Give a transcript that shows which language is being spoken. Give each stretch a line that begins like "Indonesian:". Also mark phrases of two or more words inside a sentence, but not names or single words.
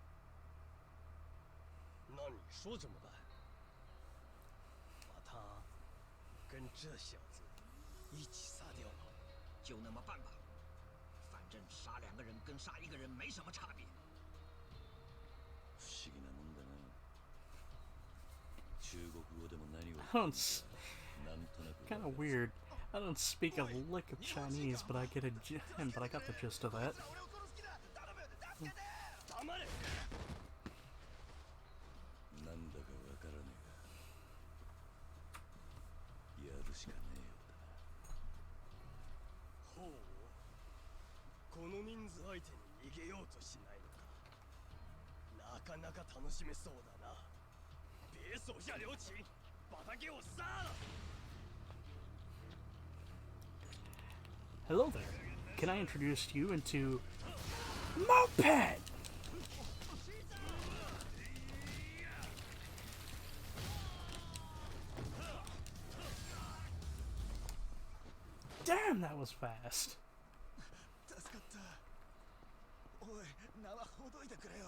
Chinese: 那你说怎么办？把他跟这小子一起杀掉吗？就那么办吧。反正杀2个人跟杀1个人没什么差别。
Japanese: 不思議なもんだな。中国語でも何を
English: I don't. Kind of weird. I don't speak a lick of Chinese, but I get but I got the gist of that.
Japanese: 黙れ。なんだかわからねえが、やるしかねえようだな。ほう。この人数相手に逃げようとしないのか。なかなか楽しめそうだな。
Chinese: 别手下留情，把他给我杀了！
English: Hello there. Can I introduce you into Moped? Damn, that was fast.
Japanese: 助かった。おい、縄ほどいてくれよ。